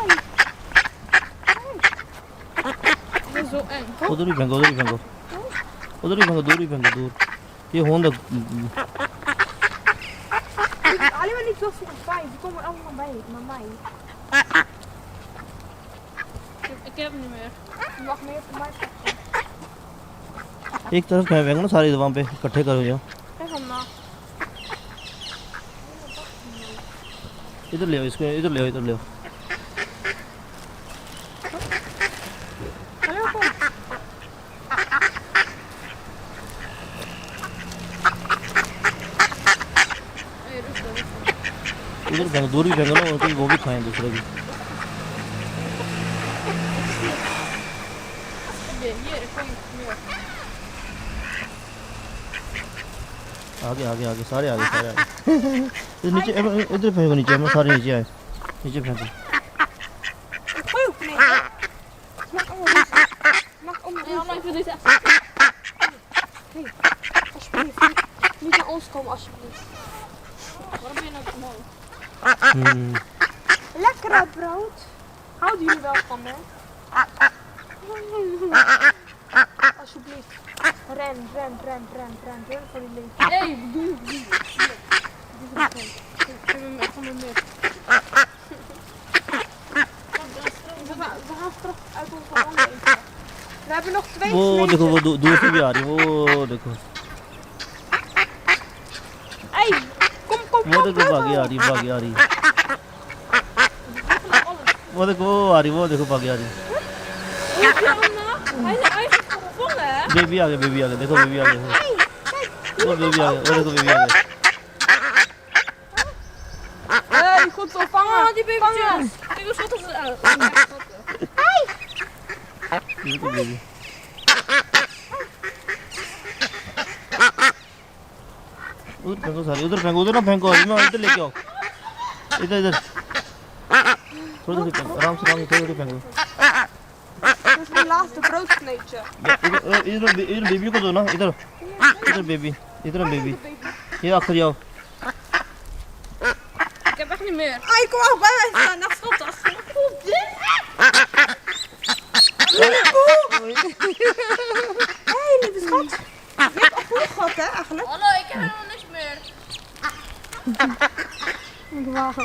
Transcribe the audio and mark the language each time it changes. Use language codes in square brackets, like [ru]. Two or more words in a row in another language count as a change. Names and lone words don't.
[nl] Zo eng. [hi] उधर ही फेंको, उधर ही फेंको। उधर ही फेंको, दूर ही फेंको, दूर। ये होंद [nl] Ali maar niet zo bij, die komen allemaal bij mij. Ik heb hem niet meer. Je mag meer voor mij pakken. [hi] एक तरफ कहीं फेंको ना, सारी वहाँ पे इकट्ठे करो जाओ। [nl] Kijk hem maar. [hi] इधर ले आओ इसको, इधर ले आओ, इधर ले आओ। [nl] Hallo, kom. Hey, rustig. [hi] इधर फेंको, दूर ही फेंको ना, वो भी खाएं दूसरे भी। [nl] Hier, kom meer. [hi] आगे आगे आगे, सारे आगे, सारे आगे। इधर नीचे, इधर फेंको नीचे, हम सारे नीचे आए। नीचे फेंको। [nl] Gooi ook niet. Mag allemaal niet. Mag allemaal Ja, maar ik wil dit echt. niet. Alsjeblieft. Niet naar ons komen, alsjeblieft. Waarom ben je nou omhoog? Lekkere brood. Houden jullie wel van, hè? Alsjeblieft. Ren voor die leven. Hey, doe. Geef me meer. We gaan terug uit onze handen eten. We hebben nog 2 [hi] वो [nl] sneken. [hi] देखो, वो दूर से भी आ रही है, वो देखो, [nl] Hey, kom. [hi] वो देखो भागी आ रही है, भागी आ रही है। वो देखो, वो आ रही है, वो देखो भागी आ रही है। [nl] Hij is gevangen, hè? [hi] बेबी आ गए, देखो बेबी आ गए, वो बेबी आ गए, वो देखो बेबी आ गए। [nl] Hey, goed zo vangen. Oh, die babytjes. Kijk hoe schattig ze uit. [hi] देखो बेबी। उधर फेंको सारे, उधर फेंको, उधर ना फेंको, इधर लेके आओ, इधर थोड़ी फेंको, आराम से थोड़ी फेंको। [nl] Dit is mijn laatste broodsneetje. [hi] इधर बेबी को दो ना, इधर बेबी, इधर बेबी, ये आखिर जाओ। [nl] Ik heb echt niet meer. Hij kom ook bij mij staan. Dat stopt dat. Hé, lieve schat. Je hebt al genoeg gehad, hè, eigenlijk? Hallo, ik heb helemaal niks meer. Ik wagen.